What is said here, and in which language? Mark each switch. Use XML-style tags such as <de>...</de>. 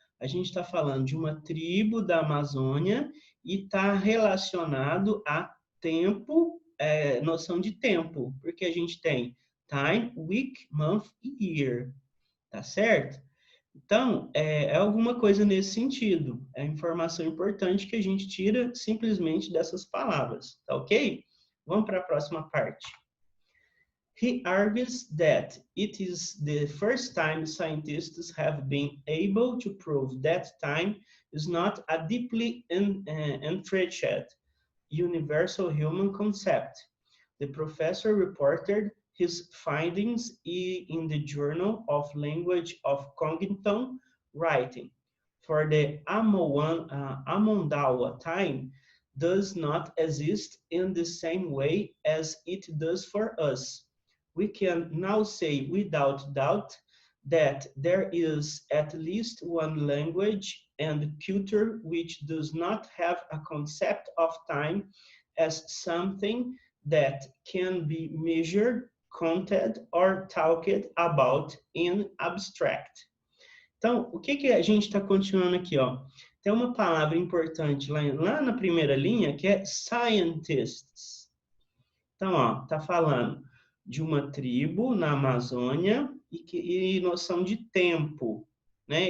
<pt>A gente está falando de uma tribo da Amazônia e está relacionado a tempo, noção de tempo, porque a gente tem time, week, month e year, tá certo? Então, é alguma coisa nesse sentido. É informação importante que a gente tira simplesmente dessas palavras, tá ok? Vamos para a próxima parte.</pt> <en>He argues that it is the first time scientists have been able to prove that time is not a deeply entrenched universal human concept. The professor reported his findings in the Journal of Language of Cognition, writing, for the Amondawa time does not exist in the same way as it does for us. We can now say without doubt that there is at least one language and culture which does not have a concept of time as something that can be measured, counted, or talked about in abstract.</en> <pt>Então, o que a gente está continuando aqui, ó? Tem uma palavra importante lá na primeira linha que é scientists. Então, ó, tá falando de uma tribo na Amazônia e noção de tempo, né?</pt>